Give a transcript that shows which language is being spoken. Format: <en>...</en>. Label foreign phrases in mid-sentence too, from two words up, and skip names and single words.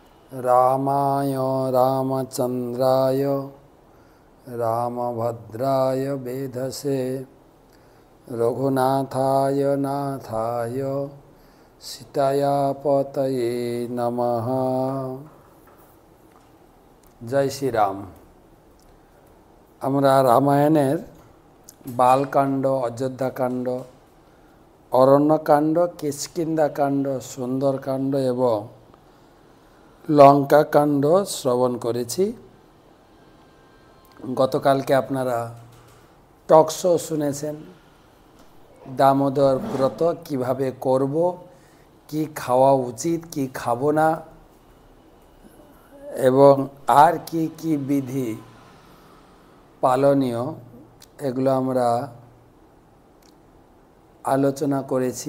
<sa>रामाय रामचंद्राय रामभद्राय वेधसे रघुनाथाय नाथाय सीताया पतये नमः।</sa> <hi>जय श्री राम।</hi> <bn>আমরা রামায়ণের বালকাণ্ড, অযোধ্যাকাণ্ড, অরণ্যকাণ্ড, কিষ্কিন্ধাকাণ্ড, সুন্দরকাণ্ড এবং লঙ্কাকাণ্ড শ্রবণ করেছি। গতকালকে আপনারা</bn> <en>talk show</en> <bn>শুনেছেন, দামোদর ব্রত কিভাবে করব, কি খাওয়া উচিত, কি খাবো না, এবং আর কি কি বিধি পালনীয়, এগুলো আমরা আলোচনা করেছি।</bn>